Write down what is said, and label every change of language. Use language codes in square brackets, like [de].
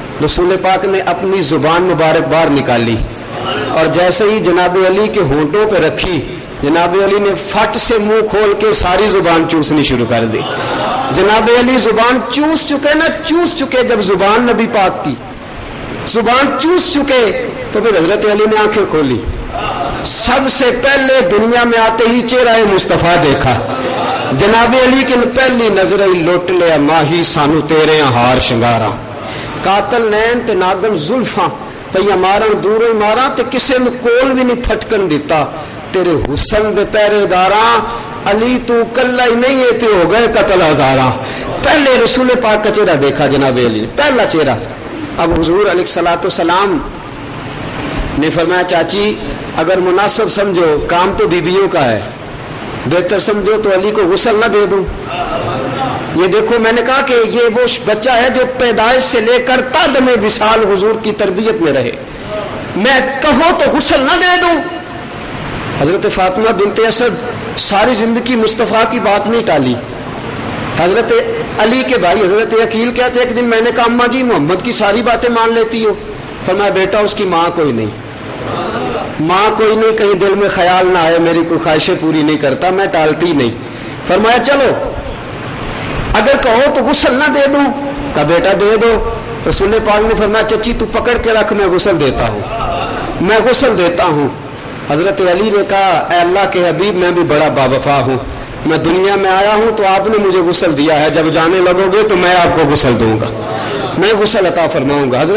[ur] رسول پاک نے اپنی زبان مبارک باہر نکالی اور جیسے ہی جناب علی کے ہونٹوں پہ رکھی، جناب علی نے فٹ سے منہ کھول کے ساری زبان چوسنی شروع کر دی. جناب علی زبان چوس چکے نا، چوس چکے. جب زبان نبی پاک کی زبان چوس چکے تو پھر حضرت علی نے آنکھیں کھولی. سب سے پہلے دنیا میں آتے ہی چہرہ مصطفیٰ دیکھا. جناب علی کی پہلی نظر ہی لوٹ لیا [pa] ماہی سانو تیرے ہار شنگارا، قاتل نین تے ناگن زلفاں پیا مارن دوروں ماراں تے کسے نو کول بھی نہیں پھٹکن دیتا. تیرے حسن دے پہرے داراں علی تو کلا ہی نہیں ہے تے ہو گئے قتل ہزاراں. [ur] پہلے رسول پاک کا چہرہ دیکھا جناب علی نے، پہلا چہرہ. اب حضور علیہ الصلوۃ والسلام نے فرمایا چاچی اگر مناسب سمجھو کام تو بیویوں کا ہے، بہتر سمجھو تو علی کو غسل نہ دے دوں. یہ دیکھو میں نے کہا کہ یہ وہ بچہ ہے جو پیدائش سے لے کر تا دم وصال حضور کی تربیت میں رہے، میں کہوں تو غسل نہ دے دوں. حضرت فاطمہ بنت اسد ساری زندگی مصطفیٰ کی بات نہیں ٹالی. حضرت علی کے بھائی حضرت عقیل کہتے ایک دن میں نے کہا اماں جی محمد کی ساری باتیں مان لیتی ہو؟ فرمایا بیٹا اس کی ماں کوئی نہیں، ماں کوئی نہیں، کہیں دل میں خیال نہ آئے میری کوئی خواہشیں پوری نہیں کرتا، میں ٹالتی نہیں. فرمایا چلو اگر کہو تو غسل نہ دے دوں؟ کہا بیٹا دے دو. رسول پاک نے فرمایا چچی تو پکڑ کے رکھ، میں غسل دیتا ہوں، میں غسل دیتا ہوں. حضرت علی نے کہا اے اللہ کے حبیب میں بھی بڑا باوفا ہوں، میں دنیا میں آیا ہوں تو آپ نے مجھے غسل دیا ہے، جب جانے لگو گے تو میں آپ کو غسل دوں گا، میں غسل عطا فرماؤں گا.